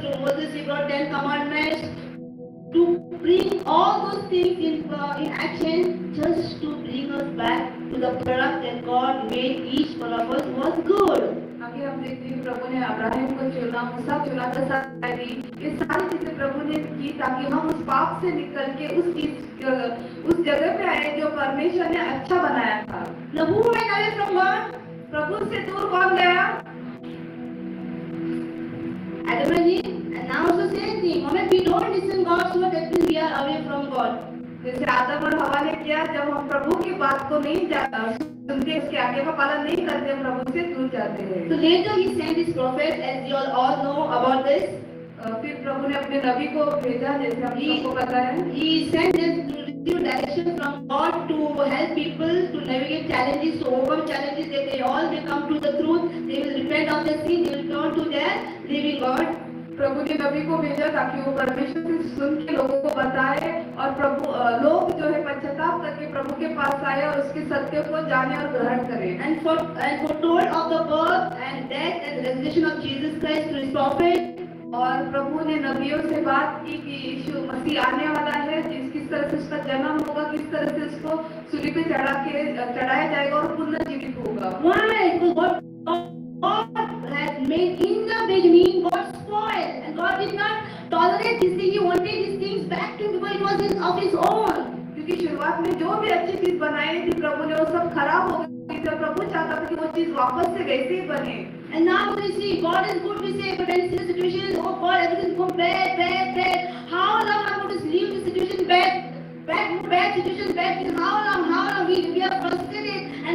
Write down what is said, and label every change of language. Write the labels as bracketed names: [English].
[English] Through Moses He brought 10 commandments to bring all those things in action, just to bring us back to the product that God made each one of us was good. [Hindi] आगे हम देखते हैं प्रभु ने Abraham को चुना, मूसा चुना, ये सारी चीजें प्रभु ने की ताकि हम उस पाप से निकल के उस जगह पे आए जो परमेश्वर ने अच्छा बनाया था। [English] Now who went away from God? [Hindi] प्रभु से दूर कौन गया? [English] Adam and Eve. And now also same thing. Moment we don't listen God, so that means we are away from God. [Hindi] जैसे आदम और हवा ने किया, जब हम प्रभु की बात को नहीं सुनते, उसके आगे का पालन नहीं करते, प्रभु से दूर जाते हैं। [English] So later He sent His prophet, as you all know about this. [Hindi] फिर प्रभु ने अपने नबी को भेजा, जैसे हम सबको पता है। [English] He sent them to receive direction from God to help people to navigate challenges, to overcome challenges, that they all will come to the truth, they will repent of their sin, they will turn to their living God. [Hindi] प्रभु ने नबी को भेजा ताकि वो परमेश्वर से सुन के लोगों को बताए और लोग जो है पश्चाताप करके प्रभु के पास आए और उसके सत्य को जाने और ग्रहण करें। [English] And foretold of the birth and death and resurrection of Jesus Christ through His prophet. [Hindi] और प्रभु ने नबियों से बात की कि यीशु मसीह आने वाला है, किस तरह से उसका जन्म होगा, किस तरह से उसको सूली पे चढ़ाया जाएगा और पुनर्जीवित होगा। [English] Why? Because God had made in the beginning, God spoiled, and God did not tolerate this thing. He wanted these things back to Him because it was of His own. [Hindi] क्योंकि शुरुआत में जो भी अच्छी चीज बनाई थी प्रभु ने, वो सब खराब हो गई थी। प्रभु चाहता था कि वो चीज वापस से वैसे ही बने। [English] And now we see God is good, we say, but when the situation is, oh God, everything is going bad. How long am I going to leave the situation bad situation back? How long? We are frustrated.